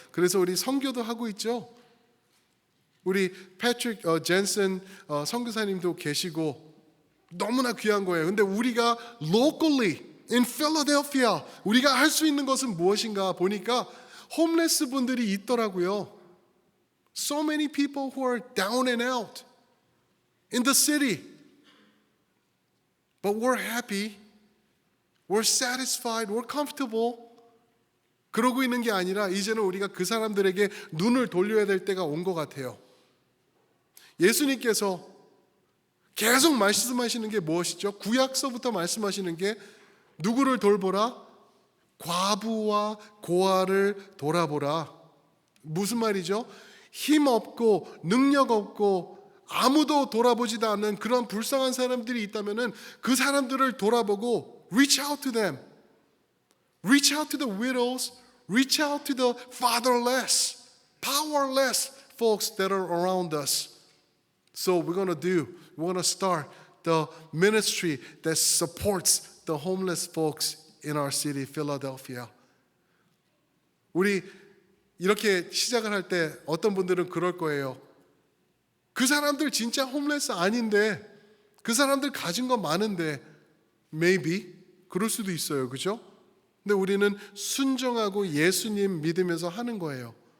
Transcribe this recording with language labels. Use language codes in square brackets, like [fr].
[ko] 그래서 우리 선교도 하고 있죠. 우리 패트릭 젠슨 선교사님도 계시고 너무나 귀한 거예요. 근데 우리가 [en] locally in Philadelphia [ko] 우리가 할 수 있는 것은 무엇인가 보니까 홈레스 분들이 있더라고요. [en] So many people who are down and out in the city. But we're happy. We're satisfied. We're comfortable. [ko] 그러고 있는 게 아니라 이제는 우리가 그 사람들에게 눈을 돌려야 될 때가 온 것 같아요. 예수님께서 계속 말씀하시는 게 무엇이죠? 구약서부터 말씀하시는 게 누구를 돌보라? 과부와 고아를 돌아보라. 무슨 말이죠? 힘 없고 능력 없고 아무도 돌아보지도 않는 그런 불쌍한 사람들이 있다면은 그 사람들을 돌아보고 [en] reach out to them. Reach out to the widows. Reach out to the fatherless, powerless folks that are around us. So we're going to start the ministry that supports the homeless folks in our city, Philadelphia. [ko] 우리 이렇게 시작을 할 때 어떤 분들은 그럴 거예요. 그 사람들 진짜 홈레스 아닌데, 그 사람들 가진 거 많은데, maybe 그럴 수도 있어요, 그죠? 근데 우리는 순종하고 예수님 믿으면서 하는 거예요.